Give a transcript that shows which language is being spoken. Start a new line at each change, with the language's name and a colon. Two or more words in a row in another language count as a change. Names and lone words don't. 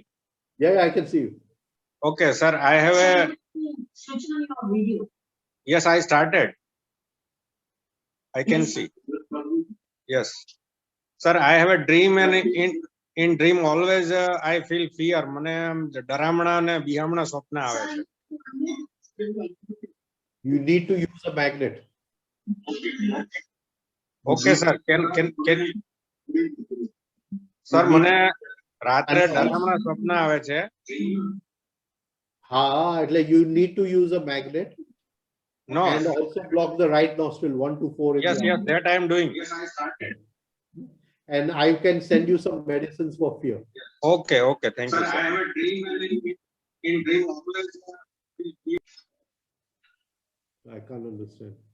English: Yeah, I can see you. Okay, sir. I have a. Switch on your video. Yes, I started. I can see. Yes. Sir, I have a dream, and in dream always I feel fear.
Gujarati: મને ડરામણા ને બિહામણા સ્વપ્ન આવે છે.
English: You need to use a magnet. Okay, sir. Can Sir,
Gujarati: મને રાત્રે ડરામણા સ્વપ્ન આવે છે.
English: એટલે you need to use a magnet. No. And also block the right nostril 1 to 4. Yes, that I am doing. Yes, I started. And I can send you some medicines for fear. Okay, okay. Thank you, sir. I have a dream, and in dream always. I can't understand.